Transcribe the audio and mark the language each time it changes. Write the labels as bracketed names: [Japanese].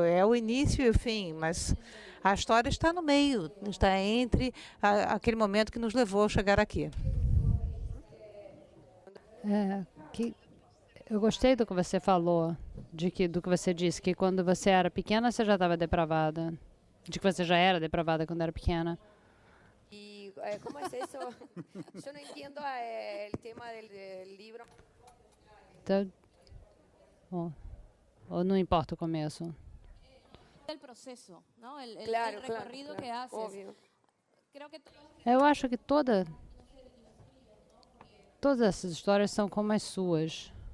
[Portuguese] É o início e o fim, mas a história está no meio, está entre aquele momento que nos levou a chegar aqui. Eu gostei do que você falou, do que você disse, que quando você era pequena você já estava depravada, de que você já era depravada quando era pequena. [Spanish] ¿Cómo es eso? Yo no entiendo el tema del libro. [Portuguese] Então, ou não importa o começo? [Spanish] El proceso, ¿no? Claro, el recorrido claro, que haces. obvio. Creo que [Portuguese] Eu acho que todas essas histórias são como as suas.